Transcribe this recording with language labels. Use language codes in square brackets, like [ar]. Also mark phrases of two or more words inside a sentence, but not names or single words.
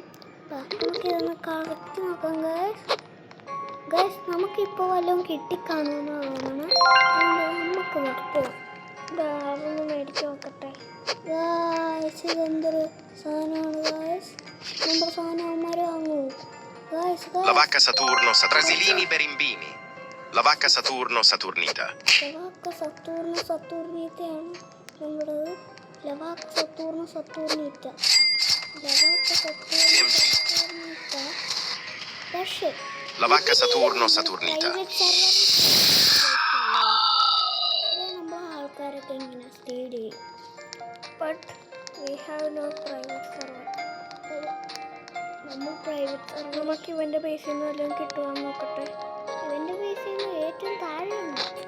[ml] നമുക്കിതൊന്ന് കറക്കി നോക്കാം ഗൈസ്. നമുക്കിപ്പോൾ വല്ലതും കിട്ടിക്കാണുമെന്ന് തോന്നണം. നമുക്ക് നിർത്തുക. അതൊന്ന് മേടിച്ച് നോക്കട്ടെ ഗൈസ്. ഇതെന്തൊരു സാധനമാണ് ഗൈസ്. നമ്മുടെ സാധനം അവന്മാർ വാങ്ങൂ. La vacca Saturno Trasilini Berimbini. La vacca Saturno Saturnita. La vacca Saturno Saturnitയാണ് നമ്മുടേത്. La vacca Saturno Saturnita. La vacca Saturno Saturnita. പക്ഷേ La vacca Saturno Saturnita. നമ്മൾ ആൾക്കാരൊക്കെ ഇങ്ങനെ സ്റ്റേഡ് ചെയ്യും. [en] But we have no private server. [ml] നമ്മൾ പ്രൈവറ്റ് നമുക്ക് ഇവൻ്റെ പൈസയിൽ നിന്ന് വല്ലതും കിട്ടുവാന്ന് നോക്കട്ടെ. ഇവൻ്റെ പൈസയിൽ നിന്ന് ഏറ്റവും താഴെയുണ്ട്.